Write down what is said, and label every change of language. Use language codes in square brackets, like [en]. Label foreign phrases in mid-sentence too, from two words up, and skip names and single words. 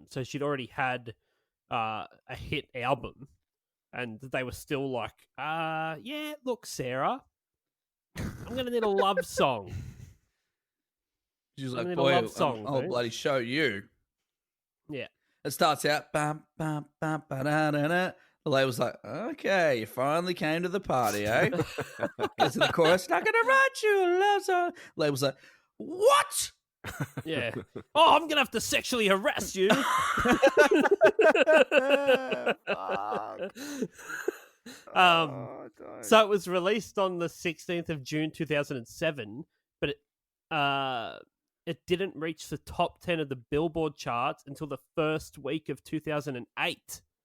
[en] So she'd already had a hit album, and they were still like, yeah, look, Sarah, I'm gonna need a love song. She's I like, need a boy, love song, I'll dude." bloody show you. Yeah. It starts out, bam, bam, bam, ba-da-da-da. The label's like, okay, you finally came to the party, eh? Gets to the chorus, not gonna write you a love song. The label's like, what? Yeah. Oh, I'm gonna have to sexually harass you. So it was released on the 16th of June 2007, but it didn't reach the top 10 of the Billboard charts until the first week of 2008.